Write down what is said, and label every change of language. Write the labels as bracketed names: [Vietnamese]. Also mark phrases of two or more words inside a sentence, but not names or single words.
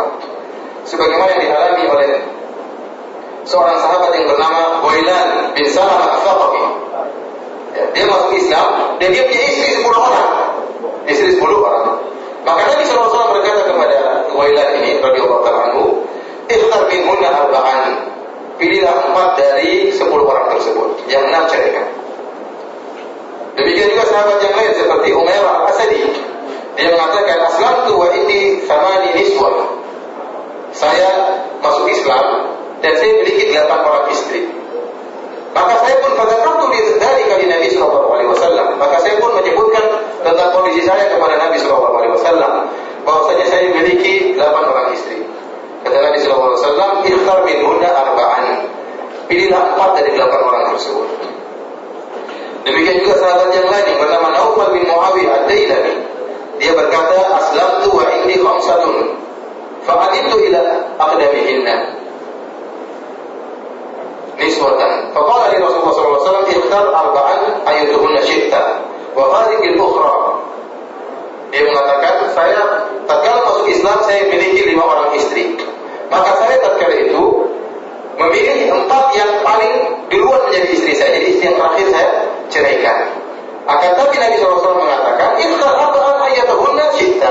[Indonesian] Sebagaimana yang dialami oleh seorang sahabat yang bernama Ghailan bin Salam al-Thaqafi. Dia masuk Islam dan dia punya istri 10 orang. Istri 10 orang. Maka Nabi SAW berkata kepada Ghailan ini [Arabic] رضي الله تعالى عنه, "اختر منهن أربعا." [Indonesian] Pilihlah 4 dari 10 orang tersebut, yang 6 ceraikan. Demikian juga sahabat yang lain seperti Umairah al-Asadi. Dia mengatakan, [Arabic] "أسلمت وعندي ثماني نسوة." [Indonesian] Saya masuk Islam dan saya memiliki 8 orang istri. Maka saya pun pada waktu dari kali Nabi SAW, maka saya pun menyebutkan tentang kondisi saya kepada Nabi SAW, bahwasanya saya memiliki 8 orang istri. Kata Nabi SAW, [Arabic] "اختر منهن أربعا." [Indonesian] Pilihlah 4 dari 8 orang tersebut. Demikian juga sahabat yang lain yang bernama Naufal bin Muawiyah ad-Dailami. Dia berkata, [Arabic] "أسلمت وعندي خمس فعمدت إلى أقدمهن نسوة. فقال لي رسول الله ﷺ, اختر أربعا أيتهن شئت وفارق الأخرى." [Indonesian] Dia mengatakan, saya tatkala masuk Islam saya memiliki 5 orang istri. Maka saya tatkala itu memilih 4 yang paling duluan menjadi istri saya. Jadi istri yang terakhir saya ceraikan. Akan tapi Nabi SAW mengatakan, [Arabic] اختر أربعا أيتهن شئت.